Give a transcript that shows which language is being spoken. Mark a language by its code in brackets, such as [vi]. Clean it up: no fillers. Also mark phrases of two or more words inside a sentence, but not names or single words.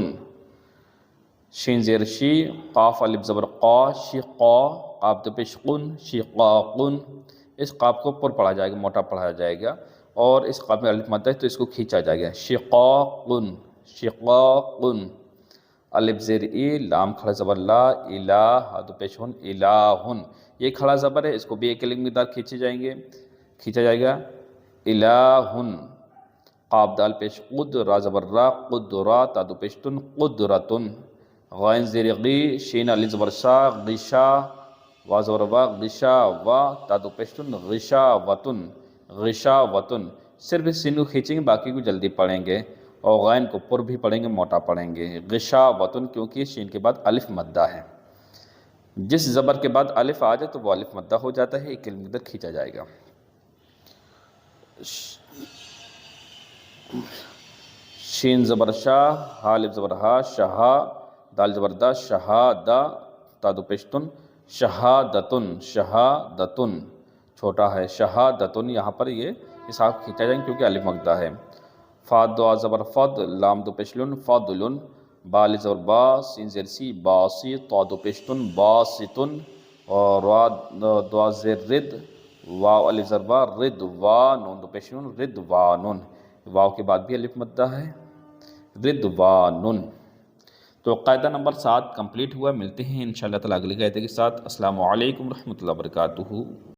[ur] شین زیر شی، قاف الف زبر قا، شقا، قاف 2 پیش قن، شقاقن، اس قاف کو پر پڑھا جائے گا، موٹا پڑھا جائے گا اور اس قاف میں الف مد ہے تو اس کو کھینچا جائے گا، شقاقن شقاقن، الف زیر ای، لام کھڑا زبر لا، الہ دو پیش ہن، الہن، یہ کھڑا زبر ہے، اس کو بھی ایک لنگ مقدار کھینچا جائے گا، الہن، قاف دال پیش قد، را زبر را، قدرا، تا دو پیش تن، قدرتن، غین زیر غی، شین الف زبر شا، غشا، وا زبر وا، غشا وا، تا دو پیش تن، غشاوتن، غشاوتن، صرف سین کو کھینچیں گے، باقی کو جلدی پڑھیں گے، اور غین کو پر بھی پڑھیں گے، موٹا پڑھیں گے، غشاوتن، کیونکہ شین کے بعد الف مدہ ہے، جس زبر کے بعد الف آ جائے تو وہ الف مدہ ہو جاتا ہے، ایک کلمہ ادھر کھینچا جائے گا، شین زبر شاہ، ہا الف زبر ہا، شہا، دال زبر دا، شہادہ، تا دو پیشتن، شہادتن، شہادتن، چھوٹا ہے، شہادتن، یہاں پر یہ اس حرف کھینچا جائیں کیونکہ الف مقدہ ہے، فا دو زبر فد، لام دو پیشلن، فضلن، با الف زبر با، سین زیر سی، باسی، تا دو پیشتن، باستن، اور را دو زیر رد، واو الف زبر با، رد وا، نون دو پیشلن، ردوانن، واو کے بعد بھی الف مدہ ہے، ردوانن۔ تو قاعدہ نمبر 7 کمپلیٹ ہوا، ملتے ہیں [ar] انشاءاللہ تعالی [ur] اگلی قاعدے کے ساتھ۔ [ar] السلام علیکم ورحمۃ اللہ وبرکاتہ۔